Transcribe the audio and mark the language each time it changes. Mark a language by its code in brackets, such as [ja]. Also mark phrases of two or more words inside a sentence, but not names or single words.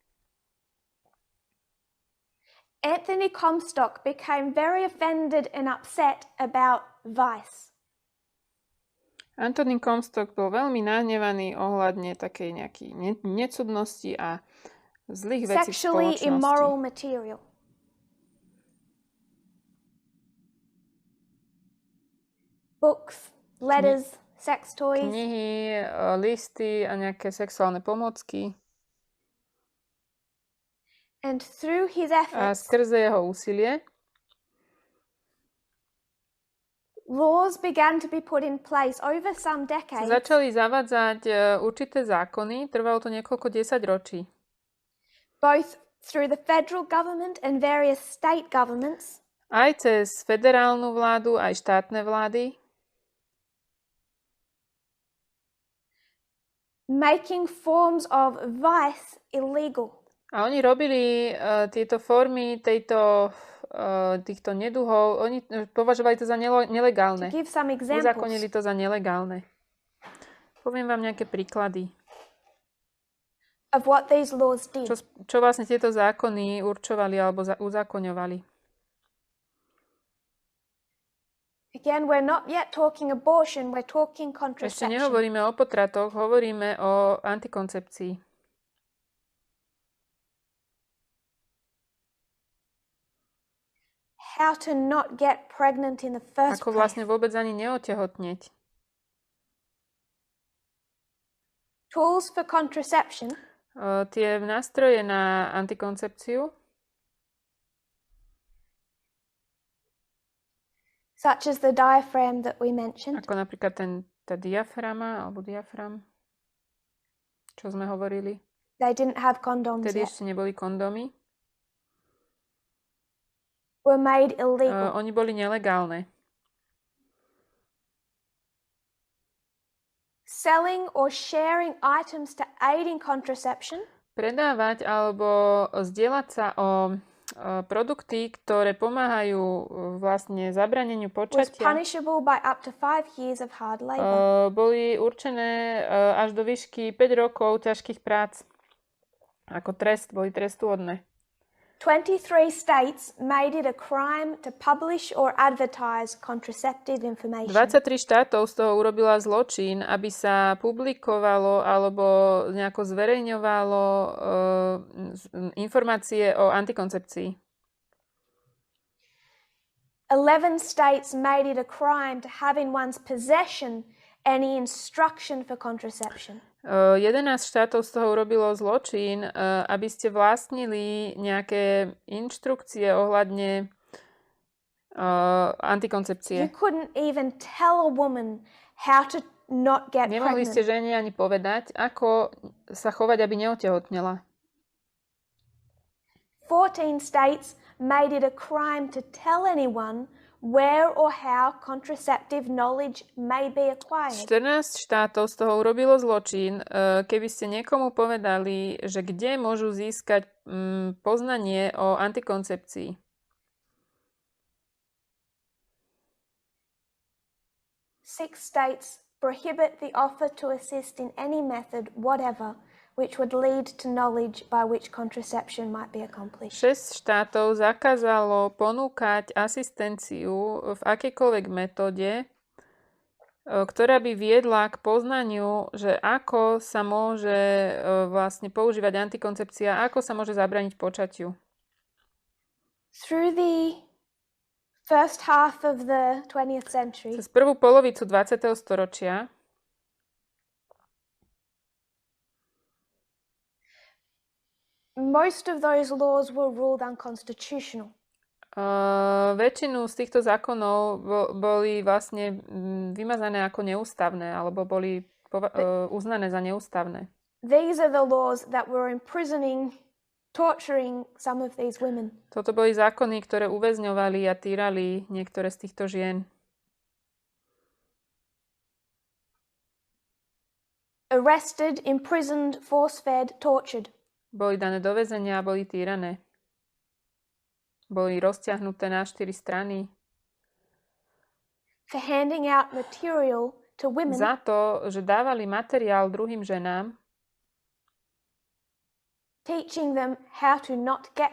[en] Anthony Comstock became very offended and upset about vice. [sk] Anthony Comstock bol veľmi nahnevaný ohľadne takej nejakej necudnosti a zlých vecí v [en] Sexually [sk] spoločnosti. [en] immoral material. Books, letters, sex toys. [sk] Knihy, listy a nejaké sexuálne pomôcky. [en] And through his [sk] A [en] efforts, [sk] skrze jeho úsilie [en] laws began to be put in place over some decades. [sk] začali zavádzať určité zákony. Trvalo to niekoľko desaťročí. [en] Both through the federal government and various state governments, [sk] Aj cez federálnu vládu, aj štátne vlády. [en] making forms of vice illegal. [sk] A oni robili tieto formy týchto neduhov, oni považovali to za nelegálne. [en] To give some examples, [sk] Uzákonili to za nelegálne. Poviem vám nejaké príklady. [en] of what these laws did. [sk] Čo vlastne tieto zákony určovali alebo uzákoňovali. [en] Again, we're not yet talking abortion, we're talking [sk] Ešte [en] contraception. [sk] nehovoríme o potratoch, hovoríme o antikoncepcii. [en] How to not get pregnant in the first [sk] Ako [en] place. [sk] vlastne vôbec ani neotehotneť. [en] Tools for contraception [sk] Tie nástroje na antikoncepciu, [en] such as the diaphragm that we mentioned, [sk] ako napríklad tá diaframa alebo diafram, čo sme hovorili. [en] they didn't have condoms [sk] Vtedy [en] yet, [sk] ešte neboli kondómy. [en] were made illegal. [sk] Oni boli nelegálne. [en] Selling or sharing items to aid in contraception [sk] Predávať alebo zdieľať sa o produkty, ktoré pomáhajú vlastne zabraneniu [en] was [sk] počatia, [en] punishable by up to 5 years of hard labor. [sk] boli určené až do výšky 5 rokov ťažkých prác. Ako trest, boli trestuhodné. [en] 23 states made it a crime to publish or advertise contraceptive information. [sk] 23 štátov z toho urobila zločin, aby sa publikovalo alebo nejako zverejňovalo informácie o antikoncepcii. [en] 11 states made it a crime to have in one's possession any instruction for contraception. [sk] 11 štátov z toho urobilo zločin, aby ste vlastnili nejaké inštrukcie ohľadne antikoncepcie. [en] You couldn't even tell a woman how to not get [sk] Nemohli ste [en] pregnant. [sk] žene ani povedať, ako sa chovať, aby neotehotnela. [en] 14 states made it a crime to tell anyone where or how contraceptive knowledge may be acquired. [sk] 14 štátov z toho urobilo zločin, keby ste niekomu povedali, že kde môžu získať poznanie o antikoncepcii. [en] Six states prohibit the offer to assist in any method whatever which would lead to knowledge by which contraception might be accomplished. [sk] 6 štátov zakázalo ponúkať asistenciu v akejkoľvek metóde, ktorá by viedla k poznaniu, že ako sa môže vlastne používať antikoncepcia, ako sa môže zabrániť počatiu. [en] Through the first half of the 20th century, [sk] Cez prvú polovicu 20. storočia [en] Most of those laws were ruled unconstitutional. [sk] Väčšinu z týchto zákonov boli vlastne vymazané ako neústavné, alebo boli uznané za neústavné. [en] These are the laws that were imprisoning, torturing some of these women. [sk] Toto boli zákony, ktoré uväzňovali a týrali niektoré z týchto žien. [en] Arrested, imprisoned, force-fed, tortured. [sk] Boli dané do väzenia a boli týrané. Boli rozťahnuté na 4 strany. [en] For handing out material to women. [sk] Za to, že dávali materiál druhým ženám. [en] Teaching them how to not get